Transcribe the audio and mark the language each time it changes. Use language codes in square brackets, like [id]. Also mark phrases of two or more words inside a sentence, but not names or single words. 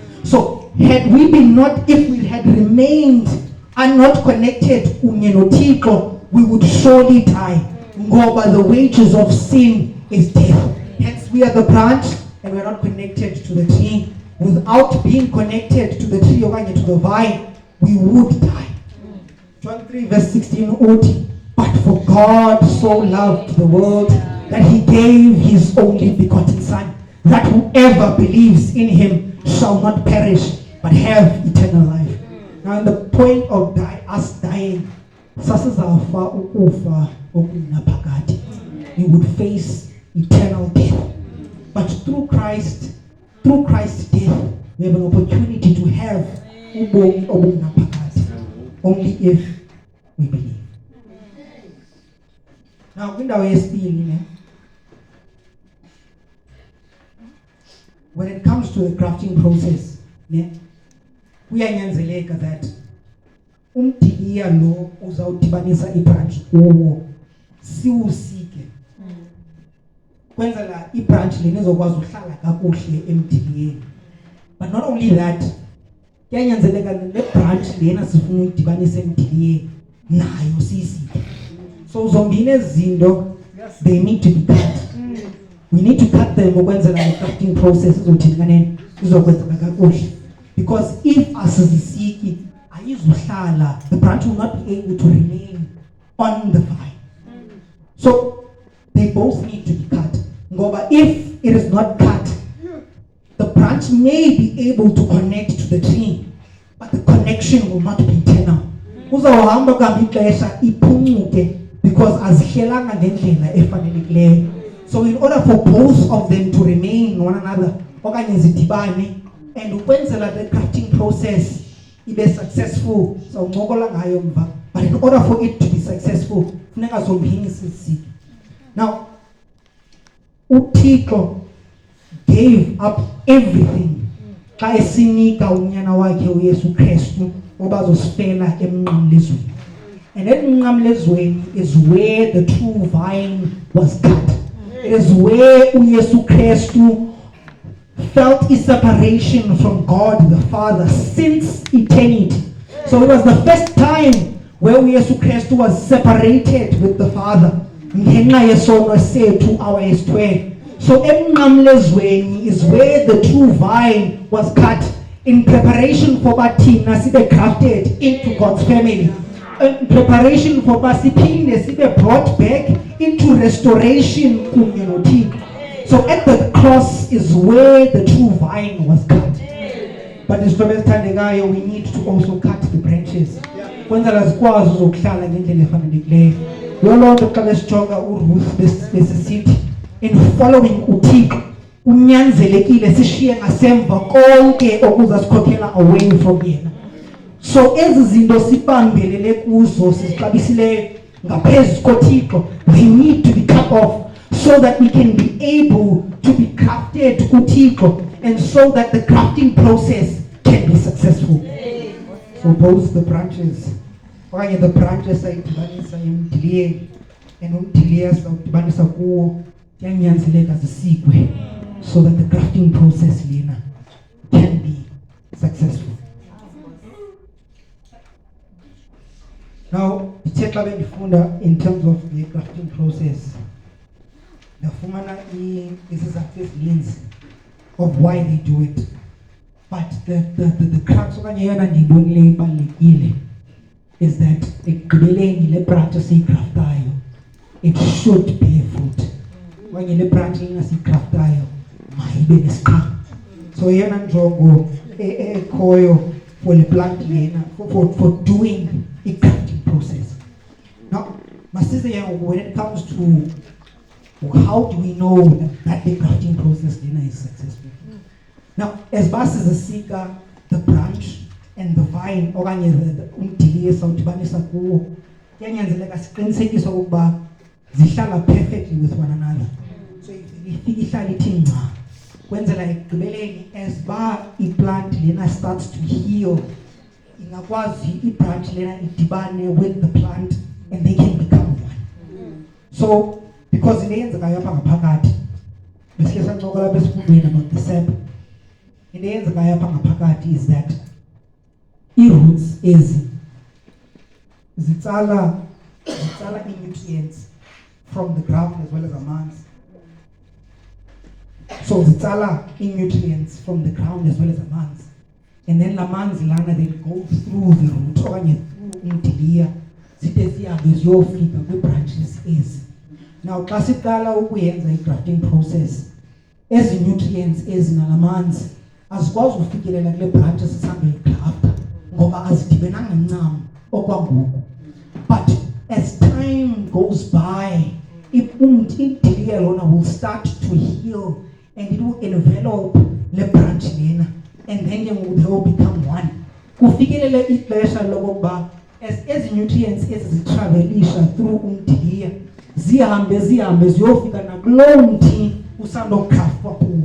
[en] So if we had remained and not connected [xh] kunye noThixo, [en] we would surely die. Ngoba the wages of sin is death. Hence we are the branch and we are not connected to the tree. Without being connected to the tree or to the vine, we would die. John 3 verse 16, but for God so loved the world that he gave his only begotten Son, that whoever believes in him shall not perish but have eternal life. Now in the point of us dying, we would face eternal death. But through Christ's death, we have an opportunity to have [xh] ubomi obungaphakade, [en] only if we believe. Now, when it comes to the crafting process, [xh] kuyanyanzeleka that umdiliya lo uzawudibanisa ibranch kuwo siwusike kwenzela ibranch lena izokwazi uhlala kakuhle emdiliyeni. [en] But not only that, [xh] kuyanyanzeleka le branch lena sifuna uyidibanisa emdiliyeni nayo siyisike. So zombini ezinto, [en] they need to be cut. We need to cut them ukwenzela the crafting process [xh] izothini izokwenzeka kakuhle. [en] Because if [xh] asizisiki ayizuhlala, [en] the branch will not be able to remain on the vine. So they both need to be cut. Ngoba if it is not cut, the branch may be able to connect to the tree, but the connection will not be eternal. [xh] Uzawuhamba kuhambe ixesha iphuncuke because azihlelanga ngendlela efanelekileyo. [en] So in order for both of them to remain one another, [xh] okanye zidibane, [en] and ukwenzela the crafting process ibe successful, so [xh] ngokola ngayo mva, [en] but in order for it to be successful, [xh] funeka zombini sizisike. Now, uThixo [en] gave up everything [xh] xa esinika unyana wakhe uYesu Kristu oba zosifela emnqamlezweni. [en] And emnqamlezweni is where the true vine was cut. It is where uYesu Kristu felt a separation from God the Father since eternity. So it was the first time where uYesu Kristu was separated with the Father. [xh] Ngenxa yesono sethu awayesithwele. [en] So emnqamlezweni is where the true vine was cut in preparation for [xh] bathina sibe [en] grafted into God's family. In preparation for [xh] basiphinde sibe [en] brought back into restoration [xh] kunye noThixo. [en] So at the cross is where the true vine was cut. But we need to also cut the branches. [xh] Kwenzela zikwazi ukuhlala ngendlela efanelekileyo. Lolonto xa besijonga uRuth besisithi [en] in following [xh] uThixo unyanzelekile sishiye ngasemva konke okuzasikhokhela [en] away from [xh] yena. So ezi zinto sibambelele kuzo sizixabisileyo ngaphezu koThixo, [en] they need to be cut off so that we can be able to be crafted kuThixo, and so that the crafting process can be successful. So both the branches, okanye the branches [xh] ayidibanisa emdiliyeni [en] and [xh] umdiliya sawudibanisa kuwo kuyanyanzeleka zisikwe [en] so that the crafting process lena can be successful. Now, [xh] ithe xa bendifunda [en] in terms of the crafting process, [xh] ndafumana izizathu ezininzi [en] of why they do it. But the crux [xh] okanye yona ndiyibonileyo ibalulekile [en] is that [xh] ekugqibeleni le branch esiyigraftayo, [en] it should bear fruit. [xh] Okanye le branch ingasiyigraftayo mayibe nesiqhamo. [en] So [xh] yena njongo ekhoyo [en] for the plant lena, for doing a crafting process. Now, when it comes to how do we know that the crafting process lena is successful? Now, as far as the seeker, the branch and the vine, [xh] okanye umdiliya sawudibanisa kuwo, kuyanyanzeleka siqinisekise ukuba zihlala [en] perfectly with one another. [xh] So ifika ihlala ithi ngca, kwenzela ekugqibeleni as ba i-plant lena [en] starts to heal, [xh] ingakwazi i-branch lena idibane [en] with the plant and they can become one. [xh] So because into eyenzekayo apha ngaphakathi, besikhe sancokola besifundweni [en] about the sap. [xh] into eyenzekayo apha ngaphakathi [en] is that [xh] i-roots ezi zitsala i-nutrients [en] from the ground as well as [xh] amanzi. [en] So [xh] zitsala i-nutrients [en] from the ground as well as amanzi. And then [xh] la manzi lana [en] then go through the root [xh] okanye through umdiliya zide zihambe ziyofika kwi-branches ezi. Now xa siqala ukuyenza [en] i-grafting process, [xh] ezi nutrients ezi nalamanzi azikwazi ukufikelela kule branches esihambe igrafta ngoba azidibenanga ncam okwangoku. [en] But as time goes by, [xh] umdiliya lona [en] will start to heal and it will envelop [xh] le branch lena, [en] and then they will become one. [xh] Kufikelele ixesha lokuba as ezi nutrients ezitravelisha through umdiliya zihambe ziyofika nakuloo mthi usandograftwa kuwo.